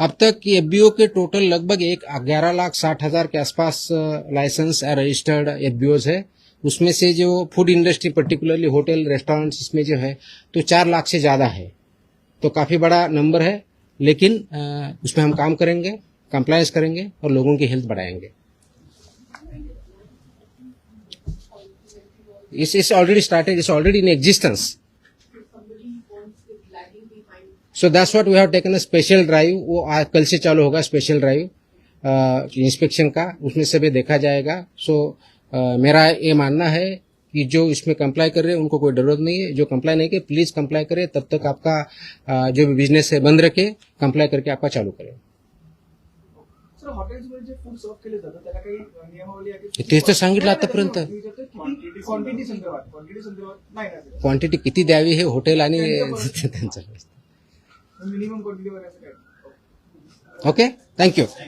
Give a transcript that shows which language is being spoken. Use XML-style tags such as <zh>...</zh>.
<hi>अब तक एफबीओ के टोटल लगभग 11,60,000 के आसपास लाइसेंस रजिस्टर्ड एफबीओज है। उसमें से जो food industry particularly hotel restaurants इसमें जो है तो 4 लाख से ज्यादा है, तो काफी बड़ा नंबर है। लेकिन उसमें हम काम करेंगे, कंप्लायंस करेंगे और लोगों की हेल्थ बढ़ाएंगे।</hi> <en>It's already started, it's already in existence. So that's what we have taken a special drive.</en> <hi>वो कल से चालू होगा स्पेशल ड्राइव इंस्पेक्शन का, उसमें सभी देखा जाएगा। सो मेरा ये मानना है कि जो इसमें कंप्लाई कर रहे हैं उनको कोई जरूरत नहीं है। जो कंप्लाई नहीं करे प्लीज कंप्लाई करे, तब तक आपका जो भी बिजनेस है बंद रखे, कंप्लाई करके आपका चालू करें।</hi> <mr>सर हॉटेल्समध्ये जे फूड सर्व केले जातं त्याला काही नियमावली आहे की? तेच तर सांगितलं आतापर्यंत। क्वांटिटी संदर्भात नाही ना क्वांटिटी किती द्यावी हे हॉटेल आणि त्यांचं मिनिमम क्वांटिटी वगैरे असं काय? Okay, thank you.</mr>